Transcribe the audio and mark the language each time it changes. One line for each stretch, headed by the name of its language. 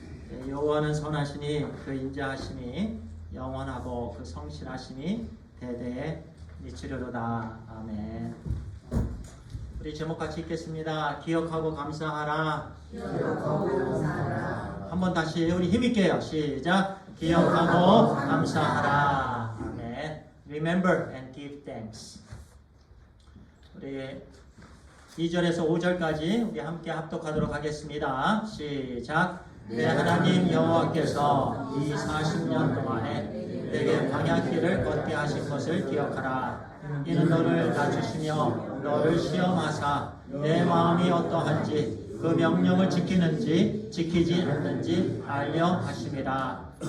Korean: 네, 여호와는 선하시니 그 인자하심이 영원하고 그 성실하심이 대대에 미치려도다. 아멘. 우리 제목 같이 읽겠습니다. 기억하고 감사하라. 기억하고 감사하라. 한번 다시 우리 힘있게요. 시작. 기억하고 감사하라. 아멘.
English: Remember and give thanks.
Korean: 우리 2절에서 5절까지 우리 함께 합독하도록 하겠습니다. 시작. 내 하나님 여호와께서 이 40년 동안에 내게 광야길을 걷게 하신 것을 기억하라. 이는 너를 낮추시며 너를 시험하사 내 마음이 어떠한지 그 명령을 지키는지 지키지 않는지 알려 하심이라.